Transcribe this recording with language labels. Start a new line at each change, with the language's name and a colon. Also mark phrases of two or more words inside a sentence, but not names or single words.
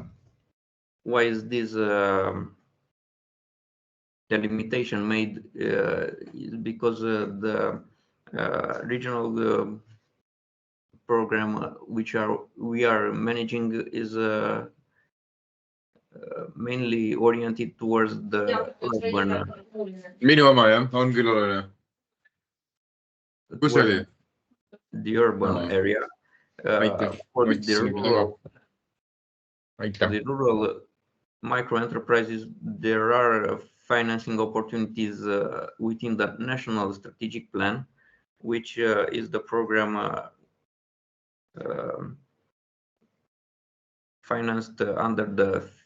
English: Why is this delimitation made is because the regional program which we are managing is mainly oriented towards the urban.
Estonian: Minu oma jah, on küll oluline. Kus oli?
English: The urban area. For the rural micro enterprises, there are financing opportunities within the National Strategic Plan, which is the program financed under the